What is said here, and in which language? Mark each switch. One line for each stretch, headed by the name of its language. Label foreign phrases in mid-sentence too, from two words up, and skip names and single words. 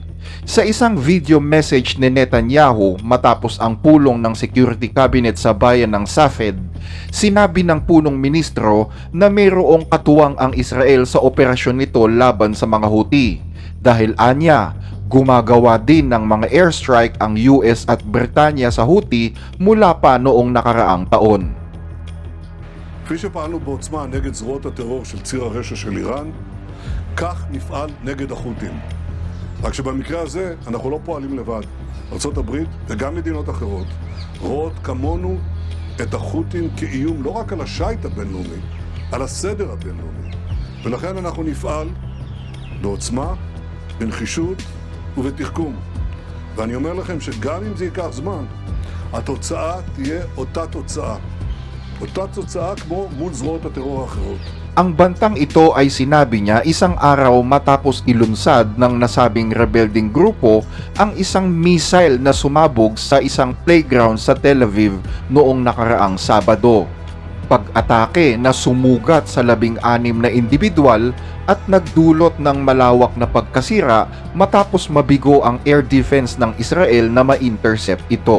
Filipino: Sa isang video message ni Netanyahu matapos ang pulong ng Security Cabinet sa bayan ng Safed, sinabi ng punong ministro na mayroong katuwang ang Israel sa operasyon nito laban sa mga Houthi. Dahil anya, gumagawa din ng mga airstrike ang US at Britanya sa Houthi mula pa noong nakaraang taon.
Hebrew: כפי שפעלנו בעוצמה נגד זרועות הטרור של ציר הרשע של איראן, כך נפעל נגד החות'ים. רק שבמקרה הזה אנחנו לא פועלים לבד. ארצות הברית וגם מדינות אחרות רואות כמונו את החות'ים כאיום לא רק על השייט הבינלאומי, על הסדר הבינלאומי. ולכן אנחנו נפעל בעוצמה, בנחישות ובתחכום. ואני אומר לכם שגם אם זה ייקח זמן, התוצאה תהיה אותה תוצאה. אותה תוצאה כמו מול זרועות הטרור האחרות.
Filipino: Ang bantang ito ay sinabi niya isang araw matapos ilunsad ng nasabing rebelding grupo ang isang missile na sumabog sa isang playground sa Tel Aviv noong nakaraang Sabado. Pag-atake na sumugat sa 16 na individual at nagdulot ng malawak na pagkasira matapos mabigo ang
English: air defense
Filipino: ng Israel na ma-intercept ito.